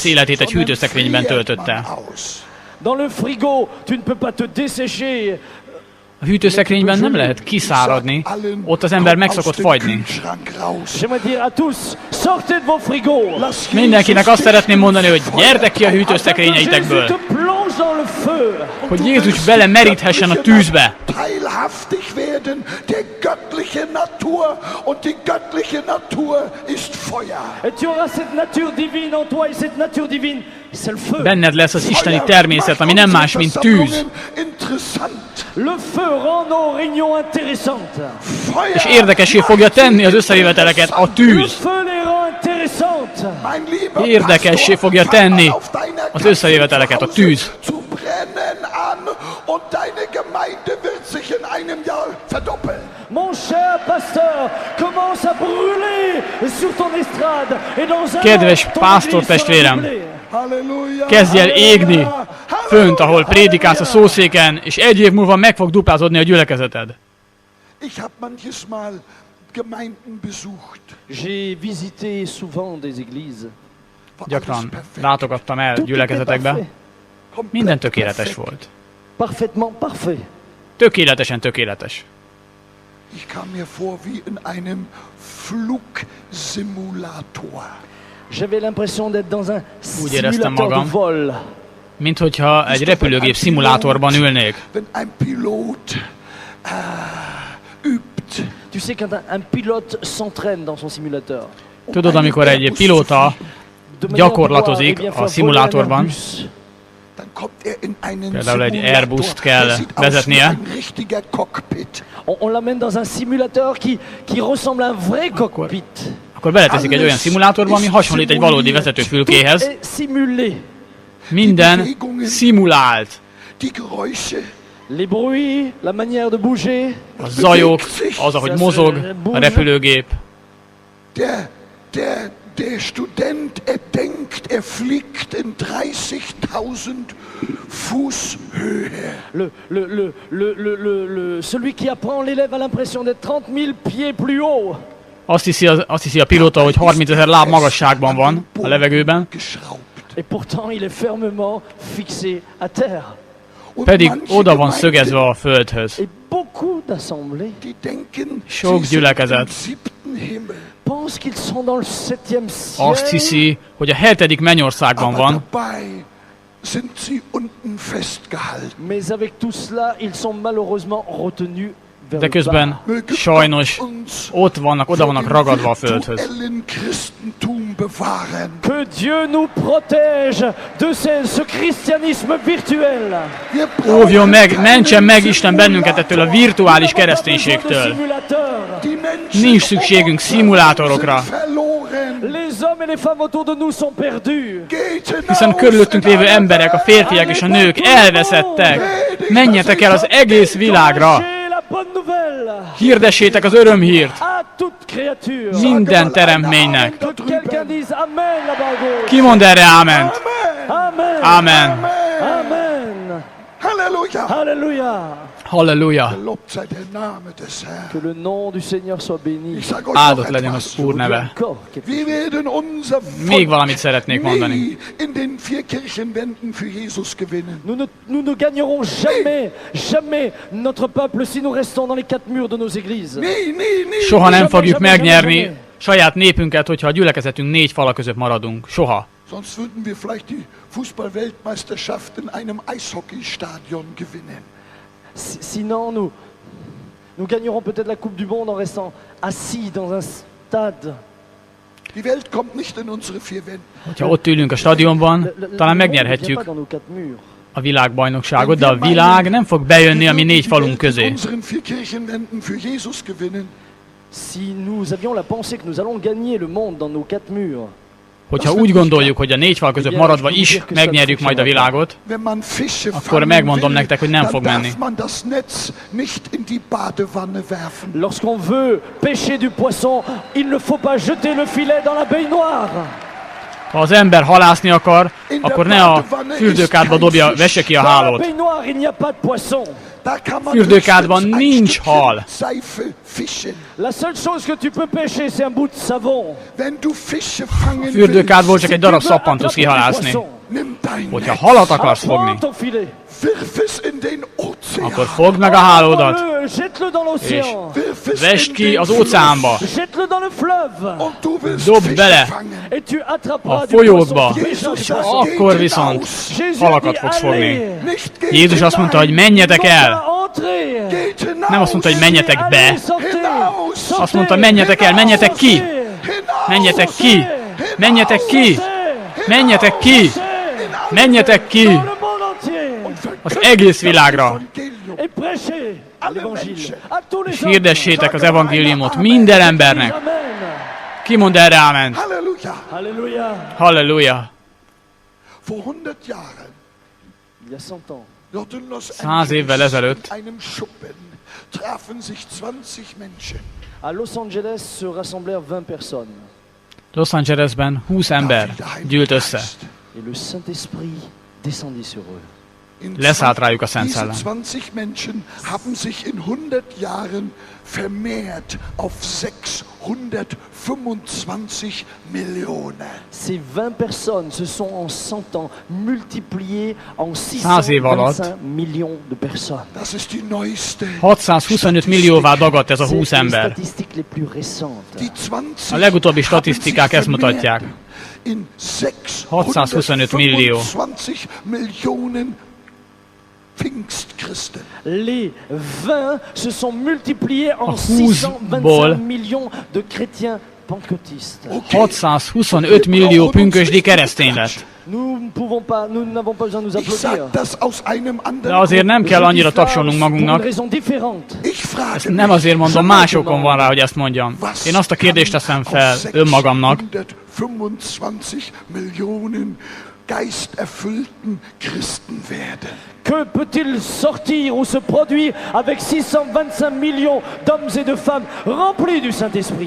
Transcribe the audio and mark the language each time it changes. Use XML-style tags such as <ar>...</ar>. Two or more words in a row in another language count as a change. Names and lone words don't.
<de>nicht</de> <hu>életét egy</hu> <de>aus, sondern</de> <hu>hűtőszekrényben</hu> <de>friert</de> <hu>töltötte?</hu> <de>man aus.</de> <fr>Dans le frigo, tu ne peux pas te dessécher.</fr> <hu>A hűtőszekrényben nem lehet kiszáradni, ott az ember meg szokott fagyni.</hu> <fr>J'aimerais dire à tous, sortez de vos frigos.</fr> <hu>Mindenkinek azt szeretném mondani, hogy gyertek ki a hűtőszekrényeitekből,</hu> <fr>Jésus te plonge dans le feu.</fr> <hu>hogy Jézus bele meríthessen a tűzbe.</hu> <de>Teilhaftig werden der göttlichen Natur und die göttliche Natur ist Feuer.</de> <fr>Et tu auras cette nature divine en toi, et cette nature divine, c'est le feu.</fr> <hu>Benned lesz az isteni természet, ami nem más, mint tűz.</hu> <fr>Le feu rend nos réunions intéressantes.</fr> <hu>És érdekessé fogja tenni az összejöveteleket a</hu> <fr>Le</fr> <hu>tűz.</hu> <fr>feu les rend intéressantes.</fr> <hu>Érdekessé fogja tenni az összejöveteleket a tűz.</hu> <de>Zu brennen an und deine Gemeinde wird sich in einem Jahr verdoppeln.</de> <fr>Mon cher pasteur, commence à brûler sur ton estrade et dans un</fr> <hu>Kedves</hu> <fr>an, ton</fr> <hu>pásztor</hu> <fr>église sera</fr> <hu>testvérem,</hu> <fr>doublée.</fr> <hu>Halleluja. kezdj el égni fönt, ahol prédikálsz a szószéken, és egy év múlva meg fog duplázódni a gyülekezeted.</hu> <de>Ich habe manches Mal Gemeinden besucht.</de> <fr>J'ai visité souvent des églises.</fr> <de>War</de> <hu>Gyakran</hu> <de>alles perfekt.</de> <hu>látogattam el</hu> <fr>Tout était</fr> <hu>gyülekezetekbe.</hu> <fr>parfait.</fr> <de>Komplett</de> <hu>Minden tökéletes</hu> <de>perfekt.</de> <hu>volt.</hu> <fr>Parfaitement parfait.</fr> <hu>Tökéletesen tökéletes.</hu> <de>Ich kam mir vor wie in einem Flugsimulator.</de> <fr>J'avais l'impression d'être dans un</fr> <hu>Úgy éreztem</hu> <fr>simulateur de</fr> <hu>magam,</hu> <fr>vol.</fr> <hu>mint hogyha egy repülőgép szimulátorban ülnék.</hu> <de>Wenn ein Pilot übt,</de> <fr>Tu sais, quand un pilote s'entraîne dans son simulateur,</fr> <hu>Tudod, amikor egy pilóta</hu> <fr>de manière à</fr> <hu>gyakorlatozik</hu> <fr>pouvoir, eh bien,</fr> <hu>a</hu> <fr>faire</fr> <hu>szimulátorban,</hu> <fr>voler un Airbus,</fr> <de>dann kommt er in einen</de> <hu>Például egy</hu> <de>Simulator.</de> <hu>Airbust kell</hu> <de>Der sieht aus wie</de> <hu>vezetnie.</hu> <de>ein richtiger Cockpit.</de> <fr>on l'amène dans un simulateur qui ressemble à un vrai cockpit.</fr> <hu>akkor beleteszik egy olyan szimulátorba, ami hasonlít egy valódi vezetőfülkéhez.</hu> <fr>Et simulé.</fr> <hu>Minden szimulált.</hu> <de>Die Geräusche,</de> <fr>Les bruits, la manière de bouger.</fr> <hu>A zajok, az, ahogy mozog a repülőgép.</hu> <de>der Student, er denkt, er fliegt in 30.000 Fuß Höhe.</de> <fr>Celui qui apprend l'élève a l'impression d'être 30 000 pieds plus haut.</fr> <hu>Azt hiszi a pilóta, hogy 30 000 láb magasságban van a levegőben,</hu> <de>Geschraubt.</de> <fr>Et pourtant, il est fermement fixé à terre.</fr> <de>Und</de> <hu>pedig</hu> <de>manche</de> <hu>oda van</hu> <de>Gemeinden,</de> <hu>szögezve a földhöz.</hu> <fr>Et beaucoup d'assemblées</fr> <de>die denken,</de> <hu>Sok</hu> <de>sie sind</de> <hu>gyülekezet</hu> <de>im 7. Himmel.</de> <fr>pensent qu'ils sont dans le 7e ciel.</fr> <hu>azt hiszi, hogy a 7. mennyországban</hu> <de>Aber</de> <hu>van,</hu> <de>dabei sind sie unten festgehalten.</de> <fr>Mais avec tout cela, ils sont malheureusement retenus vers</fr> <hu>de</hu> <fr>le</fr> <hu>közben</hu> <fr>bas.</fr> <de>Möge</de> <hu>sajnos</hu> <de>Gott uns</de> <hu>ott vannak, oda vannak ragadva a földhöz.</hu> <de>virtuellen Christentum bewahren.</de> <fr>Que Dieu nous protège de ce christianisme virtuel.</fr> <de>Wir</de> <hu>Óvjon meg,</hu> <de>brauchen</de> <hu>mentsen meg</hu> <de>keinen</de> <hu>Isten bennünket ettől a virtuális</hu> <fr>Nous n'avons pas besoin de</fr> <hu>kereszténységtől.</hu> <fr>simulateurs.</fr> <de>Die Menschen</de> <hu>Nincs szükségünk szimulátorokra,</hu> <de>sind verloren.</de> <fr>Les hommes et les femmes autour de nous sont perdus.</fr> <de>Geht</de> <hu>hiszen</hu> <de>hinaus</de> <hu>körülöttünk</hu> <de>in</de> <hu>lévő</hu> <de>alle</de> <hu>emberek, a férfiak és a nők elveszettek. Menjetek el az egész világra,</hu> <fr>Prêchez la bonne nouvelle</fr> <hu>hirdessétek az örömhírt</hu> <fr>à toute créature.</fr> <hu>minden teremtménynek.</hu> <fr>Que quelqu'un dise Amen là-bas à gauche.</fr> <hu>Ki mond erre áment? Amen. Amen. Amen. Halleluja.</hu> <fr>Alléluia.</fr> <hu>Halleluja!</hu> <de>Gelobt sei der Name des Herrn.</de> <fr>Que le nom du Seigneur soit béni.</fr> <de>Ich sage euch</de> <hu>Áldott</hu> <de>noch</de> <hu>legyen</hu> <de>etwas.</de> <hu>az Úr neve.</hu> <fr>Encore quelque</fr> <de>Wir werden unser</de> <hu>Még valamit szeretnék mondani.</hu> <de>nie in den 4 Kirchenwänden für Jesus gewinnen.</de> <fr>Nous ne gagnerons jamais notre peuple si nous restons dans les 4 murs de nos églises.</fr> <de>Nie.</de> <hu>Soha nem</hu> <fr>Jamais,</fr> <hu>fogjuk</hu> <fr>jamais,</fr> <hu>megnyerni</hu> <fr>jamais.</fr> <hu>saját népünket, hogyha a gyülekezetünk 4 fala között maradunk. Soha.</hu> <de>Sonst würden wir vielleicht die Fußball-Weltmeisterschaft in einem Eishockeystadion gewinnen.</de> <fr>Sinon, nous gagnerons peut-être la Coupe du Monde en restant assis dans un stade.</fr> <de>Die Welt kommt nicht in unsere vier Wände.</de> <hu>Hogyha ott ülünk a stadionban, talán megnyerhetjük a világbajnokságot, de a világ nem fog bejönni a mi 4 falunk közé.</hu> <de>Unseren vier Kirchenwänden für Jesus gewinnen.</de> <fr>Si nous avions la pensée que nous allons gagner le monde dans nos 4 murs,</fr> <hu>Hogyha úgy gondoljuk, hogy a 4 fal között maradva is megnyerjük majd a világot,</hu> <de>Wenn man Fische</de> <hu>akkor</hu> <de>fangen</de> <hu>megmondom</hu> <de>will,</de> <hu>nektek, hogy nem</hu> <de>dann</de> <hu>fog menni.</hu> <de>darf man das Netz nicht in die Badewanne werfen.</de> <fr>lorsqu'on veut pêcher du poisson, il ne faut pas jeter le filet dans la baignoire.</fr> <hu>Ha az ember halászni akar, akkor ne a fürdőkádba dobja, vesse ki a</hu> <fr>Dans la</fr> <hu>hálót.</hu> <fr>baignoire, il n'y a pas de poisson.</fr> <de>Da kann man</de> <hu>Fürdőkádban</hu> <de>höchstens ein</de> <hu>nincs</hu> <de>Stückchen</de> <hu>hal.</hu> <de>Seife fischen.</de> <fr>La seule chose que tu peux pêcher, c'est un bout de savon.</fr> <de>Wenn du Fische fangen</de> <hu>Fürdőkádból csak egy darab</hu> <fr>Tu veux</fr> <hu>szappan tudsz</hu> <fr>attraper du</fr> <hu>kihalászni.</hu> <fr>poisson.</fr> <de>nimm dein</de> <hu>Hogyha</hu> <de>Netz,</de> <hu>halat akarsz fogni,</hu> <fr>Prends ton filet.</fr> <de>wirf es in den Ozean.</de> <hu>akkor fogd meg a hálódat,</hu> <fr>Prends-le, jette-le dans l'océan.</fr> <de>Wirf es</de> <hu>vesd</hu> <de>in</de> <hu>ki</hu> <de>den</de> <hu>az óceánba,</hu> <fr>Jette-le dans le fleuve.</fr> <de>Und du willst</de> <hu>Dobd</hu> <de>Fische</de> <hu>bele.</hu> <de>fangen.</de> <fr>Et tu attraperas</fr> <hu>a</hu> <fr>du</fr> <hu>folyókba.</hu> <fr>poisson.</fr> <de>Jesus</de> <hu>Jézus</hu> <de>sagt,</de> <hu>Akkor</hu> <de>geht</de> <hu>viszont</hu> <de>hinaus.</de> <hu>Jézus halakat</hu> <fr>dit,</fr> <hu>fogsz fogni.</hu> <fr>allez.</fr> <de>Nicht geht</de> <hu>Jézus azt mondta, hogy menjetek el.</hu> <de>Geht hinaus.</de> <hu>Nem azt mondta, hogy menjetek be.</hu> <fr>Allez, sortez.</fr> <de>Hinaus.</de> <fr>Sortez.</fr> <hu>Azt mondta, menjetek el, menjetek ki.</hu> <de>Hinaus.</de> <hu>Menjetek ki. Menjetek ki. Menjetek ki. Menjetek ki.</hu> <fr>Dans le monde entier.</fr> <hu>Az egész világra.</hu> <fr>Et prêchez l'évangile à tous les</fr> <hu>És</hu> <fr>hommes.</fr> <hu>hirdessétek az evangéliumot minden embernek. Amen. Ki mond erre áment? Halleluja.</hu> <fr>Alléluia.</fr> <hu>Halleluja.</hu> <de>Vor 100 Jahren,</de> <fr>Il y a 100 ans,</fr> <de>dort in Los</de> <hu>100 évvel</hu> <de>Angeles,</de> <hu>ezelőtt</hu> <de>in einem Schuppen, trafen sich 20 Menschen.</de> <fr>à Los Angeles se rassemblèrent 20 personnes.</fr> <hu>Los Angelesben 20 ember gyűlt össze.</hu> <fr>Et le Saint-Esprit descendit sur eux.</fr> <de>In</de> <hu>Leszállt rájuk a Szent</hu> <de>Diese</de> <hu>Szellem.</hu> <de>20 Menschen haben sich in 100 Jahren vermehrt auf 625 Millionen.</de> <fr>Ces 20 personnes se sont en 100 ans multipliées en</fr> <hu>100 év alatt</hu> <fr>625 millions de personnes.</fr> <de>Das ist die neueste.</de> <hu>625 millióvá dagadt ez a 20</hu> <fr>C'est les</fr> <hu>ember.</hu> <fr>statistiques les plus récentes.</fr> <de>Die 20</de> <hu>A legutóbbi</hu> <de>haben</de> <hu>statisztikák</hu> <de>sich</de> <hu>ezt mutatják.</hu> <de>vermehrt in</de> <hu>625 millió.</hu> <de>625 Millionen Pfingstchristen.</de> <fr>Les 20 se sont multipliés en</fr> <hu>20-ból</hu> <fr>625 millions de chrétiens pentecôtistes. Okay.</fr> <hu>625 millió pünkösdi keresztény lett.</hu> <fr>Nous n'avons pas besoin de nous</fr> <de>Ich sage</de> <fr>applaudir.</fr> <de>das aus einem</de> <hu>De</hu> <de>anderen</de> <hu>azért nem kell annyira tapsolnunk</hu> <fr>Pour une</fr> <hu>magunknak.</hu> <fr>raison différente.</fr> <de>Ich frage</de> <hu>Nem azért mondom, más okon van rá, hogy ezt mondjam. Én azt a kérdést teszem fel önmagamnak,</hu> <de>625 Millionen geisterfüllten Christen werden.</de> <fr>Que peut-il sortir ou se produire avec 625 millions d'hommes et de femmes remplis du Saint-Esprit?</fr>